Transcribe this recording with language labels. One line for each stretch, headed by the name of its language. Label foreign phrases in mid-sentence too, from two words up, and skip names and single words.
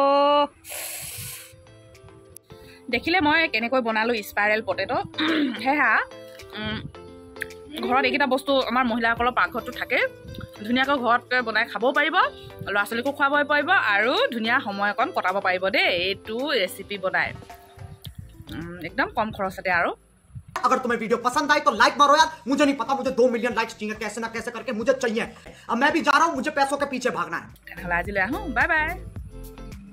Assamese: দেখিলে মই কেনেকৈ বনালোঁ
English: spiral potato
Assamese: সেয়া ঘৰত এইকেইটা বস্তু আমাৰ মহিলাসকলৰ পাকঘৰটো থাকে ধুনীয়াকৈ ঘৰত বনাই খাবও পাৰিব ল'ৰা ছোৱালীকো খুৱাব পাৰিব আৰু ধুনীয়া সময় অকণ কটাব পাৰিব দেই এইটো ৰেচিপি বনাই
Hindi: एकदम कम खर्च है यारो अगर तुम्हें वीडियो पसंद आई तो लाइक मारो यार मुझे नहीं पता मुझे 2
English: million likes
Hindi: चाहिए कैसे ना कैसे करके मुझे चाहिए अब मैं भी जा रहा हूं मुझे पैसों के पीछे भागना है
English: bye bye